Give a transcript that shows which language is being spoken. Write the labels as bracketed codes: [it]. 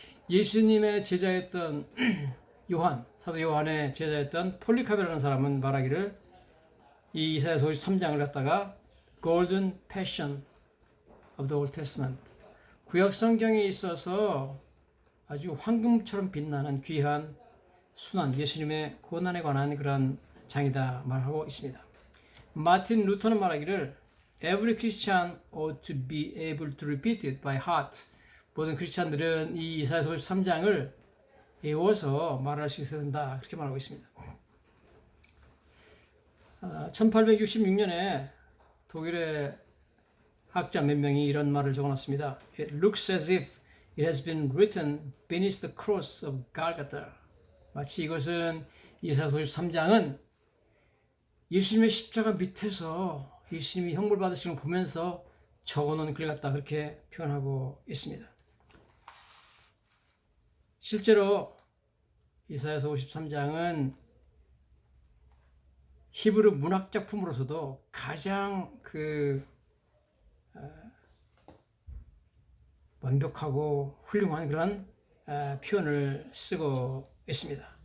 [ko] 예수님의 제자였던 사도 요한의 제자였던 폴리카베라는 사람은 말하기를 이 이사야서 53장을 갖다가 [en] Golden Passion of the Old Testament, [ko] 구약 성경에 있어서 아주 황금처럼 빛나는 귀한 순환, 예수님의 고난에 관한 그런 장이다 말하고 있습니다. 마틴 루터는 말하기를 [en] Every Christian ought to be able to repeat it by heart. [ko] 모든 크리스찬들은 이 이사야서 53장을 외워서 말할 수 있어야 된다 그렇게 말하고 있습니다. 1866년에 독일의 학자 몇 명이 이런 말을 적어놨습니다. [en] It looks as if it has been written beneath the cross of Golgotha. [ko] 마치 이것은 이사야서 53장은 예수님의 십자가 밑에서 예수님이 형벌 받으시는 걸 보면서 적어놓은 글 같다 그렇게 표현하고 있습니다. 실제로 이사야서 53장은 히브리 문학 작품으로서도 가장 완벽하고 훌륭한 그런 표현을 쓰고 있습니다.